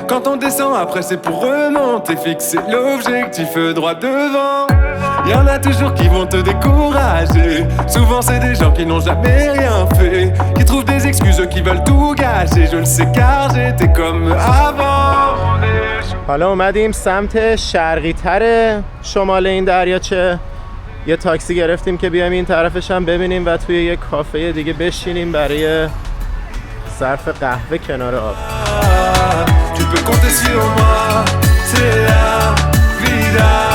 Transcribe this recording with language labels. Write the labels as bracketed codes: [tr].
[fr] Quand on descend, après c'est pour remonter. Fixer l'objectif droit devant. Y'en a toujours qui vont te décourager. Souvent c'est des gens qui n'ont jamais rien fait, qui trouvent des excuses, qui veulent tout gâcher. Je le sais car j'étais comme avant. [fa] حالا اومدیم سمت شرقی تر شمال این دریاچه. یه تاکسی گرفتیم که بیایم این طرفش هم ببینیم و توی یه کافه دیگه بشینیم برای صرف قهوه کنار آب. [fr] Tu peux compter sur moi, c'est la vida.